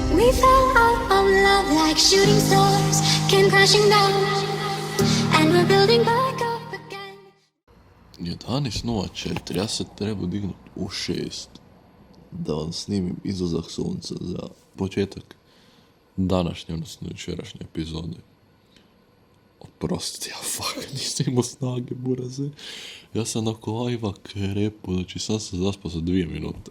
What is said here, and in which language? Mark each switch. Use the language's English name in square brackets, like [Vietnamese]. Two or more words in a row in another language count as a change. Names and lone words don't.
[English] we fell out of love like shooting stars came crashing down, and we're building back up again. [Croatian] 11.04, ja se treba dignut u 6 da vam snimim izlazak sunca za početak današnje, odnosno jučerašnje epizode. Oprosti, ja nisam imao snage, buraze. Ja sam nakon live-a krepo, znači sam se zaspao za 2 minute.